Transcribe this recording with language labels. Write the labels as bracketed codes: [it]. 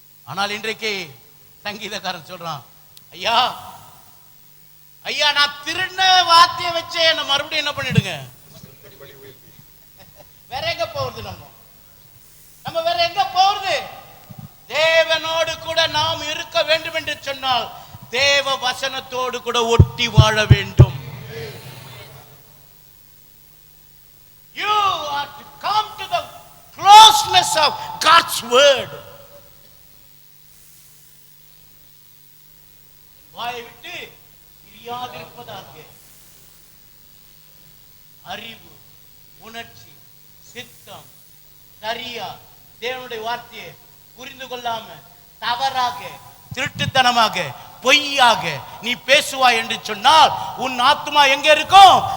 [ta] ஆனால் இன்றைக்கு சங்கீதக்காரன் சொல்றான், ஐயா ஐயா நான் திருண்ண வார்த்தையை வச்சு என்ன மறுபடியும் என்ன பண்ணிடுங்க. வேற எங்க போறது? நம்ம வேற எங்க போறது? தேவனோடு கூட நாம் இருக்க வேண்டும் என்று சொன்னால் தேவ வசனத்தோடு கூட ஒட்டி வாழ வேண்டும். [en] You are to come to the closeness of God's word. [ta] வாயை விட்டு பிரியாதிருப்பதாக அறிவு, உணர்ச்சி, சித்தம் சரியா தேவனுடைய வார்த்தையை புரிந்து கொள்ளாம தவறாக, திருட்டுத்தனமாக, பொய்யாக நீ பேசுவாய் என்று சொன்னால் உன் ஆத்மா எங்க இருக்கும்?